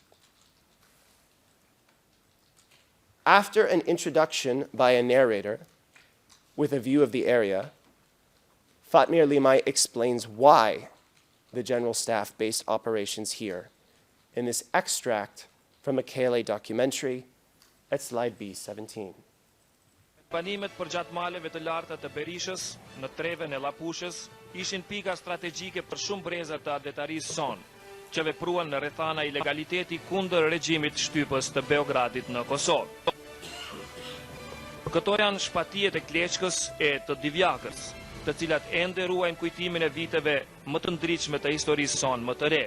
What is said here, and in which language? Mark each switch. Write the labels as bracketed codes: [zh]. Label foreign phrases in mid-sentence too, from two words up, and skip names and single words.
[en] After an introduction by a narrator with a view of the area, Fatmir Limay explains why the General Staff based operations here in this extract from a KLA documentary at slide B17. [sq] Banimet për gjatë maleve të larta të Berishës, në treven e Lapushës, ishin pika strategjike për shumë brezër të adetarisë sonë, që vepruan në rrethana ilegaliteti kundër regjimit shtypës të Beogradit në Kosovë. Këto janë shpatijet e Kleçkës e të Divjakës, të cilat ende ruajnë kujtimin e viteve më të ndritshme të historisë sonë më të re.